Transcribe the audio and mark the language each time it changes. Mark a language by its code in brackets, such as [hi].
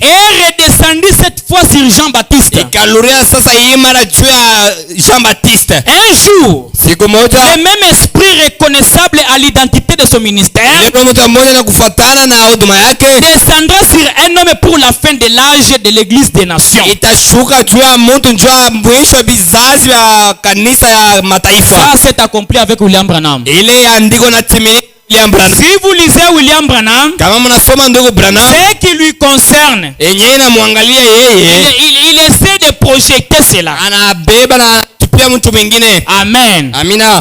[fr] est redescendu cette fois sur Jean-Baptiste. [sw] ikaluria sasa hii mara juu ya Jean-Baptiste. [fr] Un jour, [sw] Siku moja [fr] le même esprit reconnaissable à l'identité de son ministère [sw] ile roho moja na kufuatana na huduma yake [fr] descendra sur un homme pour la fin de l'âge de l'église des nations. [sw] itashuka juu ya mtu juu ya mwisho wa bizazi ya kanisa ya mataifa. [fr] Ça s'est accompli avec William Branham. [sw] Ile andiko na timia William Branham. [fr] Si vous lisez William Branham, [sw] Kama mnasoma ndugu Branham, [fr] ce qui lui concerne, [sw] yenyewe inamwangalia yeye, [fr] il essaie de projeter cela. [sw] anabeba na tupia mtu mwingine. [fr] Amen. [sw] Amina.